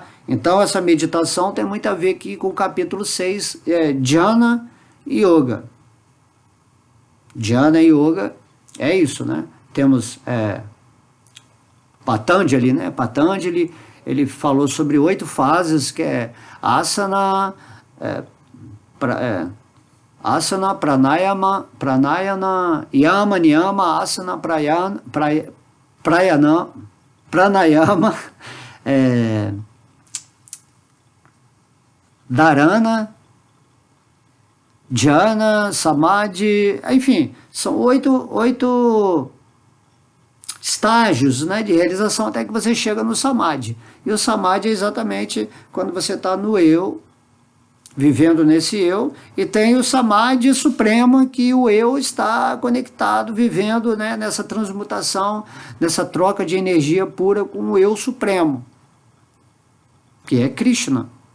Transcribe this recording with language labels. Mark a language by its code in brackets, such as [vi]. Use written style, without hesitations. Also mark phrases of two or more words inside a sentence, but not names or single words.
[pt] Então essa meditação tem muito a ver aqui com o capítulo 6, Dhyana Yoga. Dhyana Yoga é isso, né? Temos Patanjali, né? Patanjali, ele falou sobre 8 fases, que é asana, [sa] आसन प्राणायन यम नियम आसन प्राणायाम धारणा ध्यान समाधि, [pt] enfim, são 8 estágios, né, de realização até que você chega no samadhi. E o samadhi é exatamente quando você está no eu, vivendo nesse eu, e tem o samadhi supremo, que o eu está conectado, vivendo, né, nessa transmutação, nessa troca de energia pura com o eu supremo, que é Krishna.